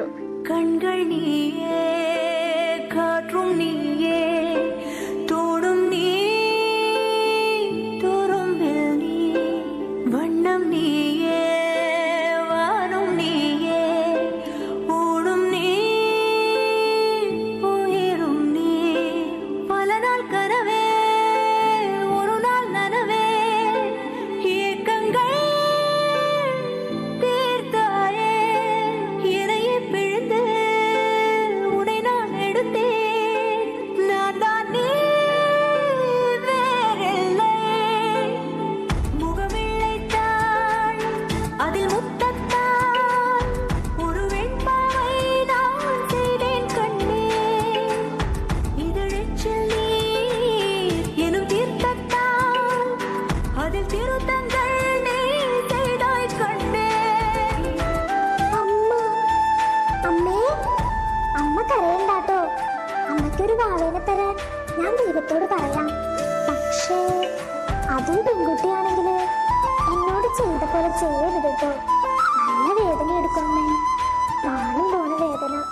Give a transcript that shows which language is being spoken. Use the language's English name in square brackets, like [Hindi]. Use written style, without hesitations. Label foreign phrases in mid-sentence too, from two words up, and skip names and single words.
[Tamil] கண்கள் நீயே, காற்றும் நீயே, தோடும் நீ, துரும்பில் நீ, வண்ணம் நீயே, வானும் நீயே, ஊடும் நீ, உயரும் நீ. பல நாள் கனவே, ஒரு நாள் நனவே, ஏக்கங்கள் தீர்த்தாயே, இணையே പിഴുந்து உன்னை நான் எடுத்தேன். நான் தான் நீ, வேறில்லை. முகமில்லைத்தான், அதில் முத்தத்தான், ஒரு வெண்பாவை நான் செய்தேன் கண்ணே. இதழெச்சில் நீர் எனும் தீர்த்தத்தான், அதில் திருத்தங்கள் நீ செய்தாய் கண்ணே. [Malayalam] അമ്മേ, അമ്മ കരയണ്ടാട്ടോ. അമ്മയ്ക്കൊരു വാവേനെ തരാൻ ഞാൻ ദൈവത്തോട് പറയാം. പക്ഷേ അതും പെൺകുട്ടിയാണെങ്കിൽ എന്നോട് ചെയ്ത പോലെ ചെയ്യരുത് കേട്ടോ. നല്ല വേദന എടുക്കും അമ്മേ, പ്രാണം പോണ വേദന.